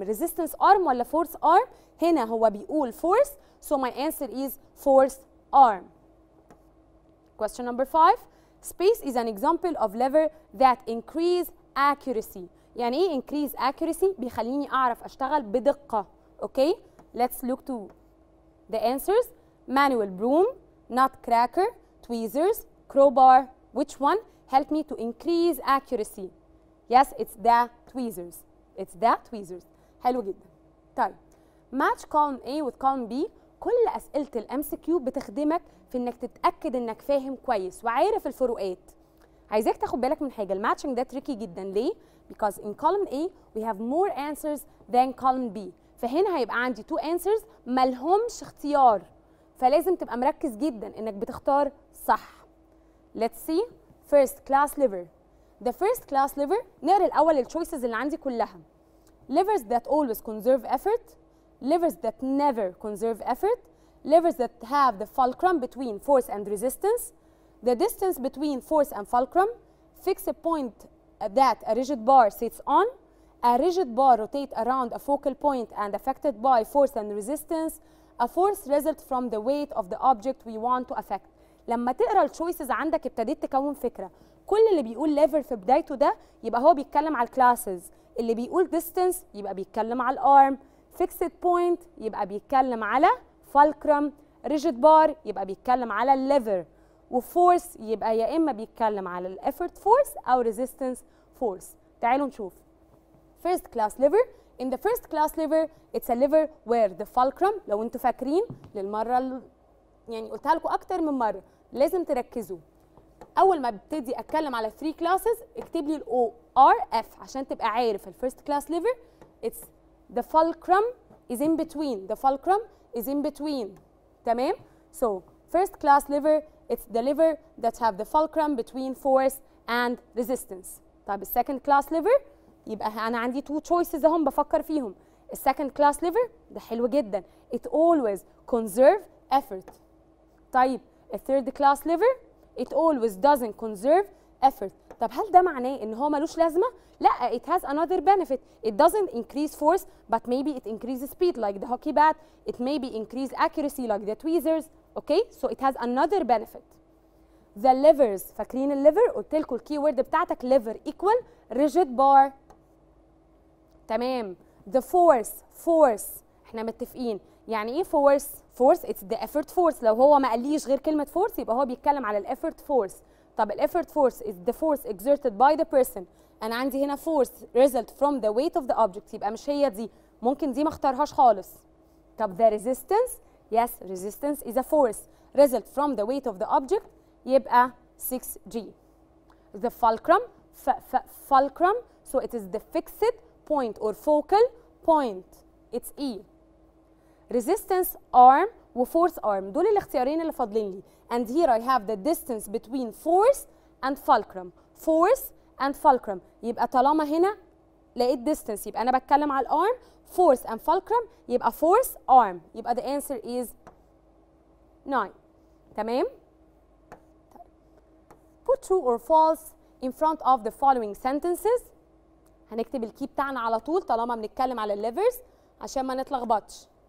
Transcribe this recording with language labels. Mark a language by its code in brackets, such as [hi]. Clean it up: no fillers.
[en] Resistance arm ولا force arm؟ [ar] هنا هو بيقول [en] force, so my answer is force arm. Question number 5. Space is an example of lever that increase accuracy. [ar] يعني ايه [en] increase accuracy؟ [ar] بيخليني اعرف اشتغل بدقة. [en] Okay? Let's look to the answers. Manual broom, nutcracker, tweezers, crowbar. Which one helped me to increase accuracy? Yes, it's the tweezers. It's the tweezers. [ar] حلو جدا. طيب [en] match column A with column B. [ar] كل أسئلة الMCQ بتخدمك في إنك تتأكد إنك فاهم كويس وعارف الفروقات. عايزاك تاخد بالك من حاجه، الماتشنج ده تريكي جدا. ليه؟ [en] because in column A we have more answers than column B. [ar] فهنا هيبقى عندي 2 answers مالهمش اختيار، فلازم تبقى مركز جدا انك بتختار صح. [en] Let's see first class liver. The first class liver [ar] نقرا الاول التشويسز اللي عندي كلها. [en] Livers that always conserve effort, livers that never conserve effort, livers that have the fulcrum between force and resistance, the distance between force and fulcrum, fix a point that a rigid bar sits on, a rigid bar rotate around a focal point and affected by force and resistance, a force result from the weight of the object we want to affect. [ar] لما تقرا التشويسز عندك ابتديت تكون فكره. كل اللي بيقول ليفر في بدايته ده يبقى هو بيتكلم على الكلاسز، اللي بيقول distance يبقى بيتكلم على الارم، [en] fixed point [ar] يبقى بيتكلم على fulcrum، rigid bar يبقى بيتكلم على الليفر، وفورس يبقى يا اما بيتكلم على الافورت فورس او ريزيستنس فورس. تعالوا نشوف. [en] First class lever. In the first class lever it's a lever where the fulcrum، [ar] لو انتوا فاكرين للمره يعني قلتها لكم اكتر من مره لازم تركزوا. اول ما ابتدي اتكلم على 3 classes اكتب لي الاو ار اف عشان تبقى عارف الفيرست كلاس lever [en] it's the fulcrum is in between. The fulcrum is in between. [ar] تمام؟ [en] So first class lever it's the lever that have the fulcrum between force and resistance. [ar] طب السكند كلاس lever يبقى انا عندي 2 choices اهم بفكر فيهم. السكند كلاس lever ده حلو جدا. [en] It always conserve effort. [ar] طيب الثيرد كلاس [en] lever it always doesn't conserve effort. [ar] طب هل ده معناه ان هو ملوش لازمه؟ لا، [en] it has another benefit. It doesn't increase force but maybe it increases speed like the hockey bat. It maybe increase accuracy like the tweezers. Okay, so it has another benefit. The levers، [ar] فاكرين الليفر؟ قلت لكم الكي وورد بتاعتك [en] lever equal rigid bar. [ar] تمام. [en] The force [ar] احنا متفقين يعني ايه [en] force؟ force it's the effort force. [ar] لو هو ما قاليش غير كلمه force يبقى هو بيتكلم على الeffort force. طب [en] الeffort force is the force exerted by the person. [ar] انا عندي هنا [en] force result from the weight of the object، [ar] يبقى مش هي دي، ممكن دي ما اختارهاش خالص. [en] طب the resistance، yes resistance is a force result from the weight of the object، [ar] يبقى [en] 6G. The fulcrum fulcrum so it is the fixed point or focal point، it's E. [ar] resistance arm وforce arm دول الاختيارين اللي فاضلين لي. [en] and here I have the distance between force and fulcrum. [ar] force and fulcrum يبقى طالما هنا لقيت distance يبقى انا بتكلم على الارم. [en] force and fulcrum [ar] يبقى [en] force arm، يبقى the answer is 9. [ar] تمام. [en] put true or false in front of the following sentences. [ar] هنكتب الكي بتاعنا على طول طالما بنتكلم على الليفرز عشان ما نتلخبطش.